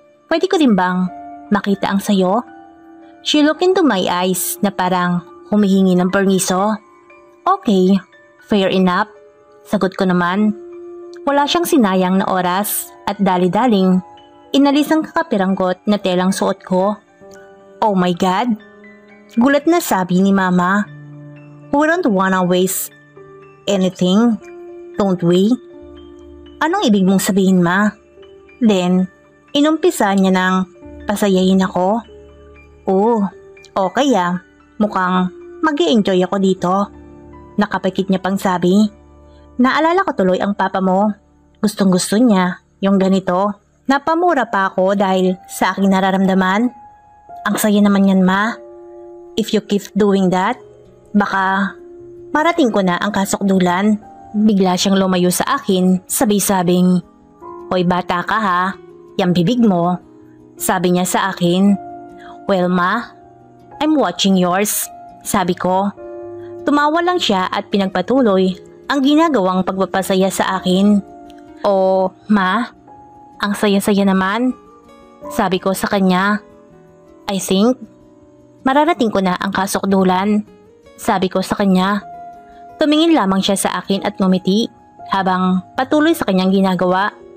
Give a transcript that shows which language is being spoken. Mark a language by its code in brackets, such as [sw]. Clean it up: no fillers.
[tl] Pwede ko din bang makita ang sayo? [en] She looked into my eyes [tl] na parang humihingi ng permiso. [en] Okay, fair enough. [tl] Sagot ko naman. Wala siyang sinayang na oras at dali-daling inalis ang kakapiranggot na telang suot ko. [en] Oh my God! [tl] Gulat na sabi ni mama. [en] We don't wanna waste anything, don't we? [tl] Anong ibig mong sabihin, ma? Then, inumpisa niya ng pasayahin ako. Oh, okay ah. Mukhang mag-i-enjoy ako dito. Nakapikit niya pang sabi. Naalala ko tuloy ang papa mo. Gustong-gusto niya yung ganito. Napamura pa ako dahil sa aking nararamdaman. Ang saya naman yan, ma. [en] If you keep doing that, [tl] baka marating ko na ang kasukdulan. Bigla siyang lumayo sa akin, sabing, Hoy bata ka ha, yang bibig mo. Sabi niya sa akin. [en] Well ma, I'm watching yours, [tl] sabi ko. Tumawa lang siya at pinagpatuloy ang ginagawang pagpapasaya sa akin. Oh ma, ang saya-saya naman. Sabi ko sa kanya. [en] I think [tl] mararating ko na ang kasukdulan. Sabi ko sa kanya. Tumingin lamang siya sa akin at ngumiti habang patuloy sa kanyang ginagawa.